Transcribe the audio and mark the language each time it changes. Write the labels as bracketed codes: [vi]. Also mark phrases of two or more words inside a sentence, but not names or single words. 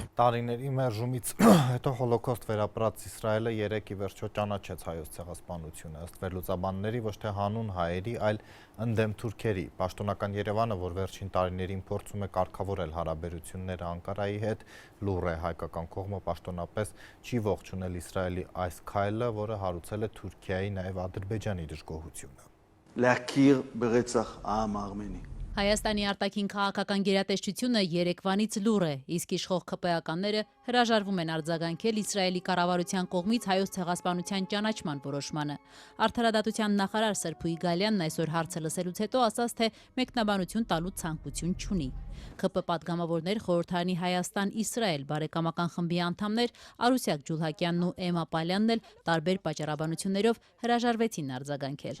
[hy] Տարիների մերժումից հետո հոլոկոստ վերապրած Իսրայելը երեկ ի վերջո ճանաչեց հայոց ցեղասպանությունը, ըստ վերլուծաբանների ոչ թե հանուն հայերի, այլ ընդդեմ թուրքերի։ Պաշտոնական Երևանը, որ վերջին տարիներին փորձում է կարգավորել հարաբերությունները Անկարայի հետ, լուռ է, հայկական կողմը պաշտոնապես չի ողջունել Իսրայելի այս քայլը, որը հարուցել է Թուրքիայի, նաև Ադրբեջանի դժգոհությունը։ [he] להכיר ברצח העם הארמני. [hy] Հայաստանի արտաքին քաղաքական գերատեսչությունը երեկվանից լուռ է, իսկ իշխող ՔՊ-ականները հրաժարվում են արձագանքել Իսրայելի կառավարության կողմից հայոց ցեղասպանության ճանաչման որոշմանը։ Արդարադատության նախարար Սրփուի Գալյանն այսօր հարցը լսելուց հետո ասաց, թե մեկնաբանություն տալու ցանկություն չունի։ ՔՊ պատգամավորներ խորհրդարանի Հայաստան-Իսրայել բարեկամական խմբի անդամներ Արուսյակ Ջուլհակյանն ու Էմա Պալյանն էլ տարբեր պատճառաբանություններով հրաժարվեցին արձագանքել։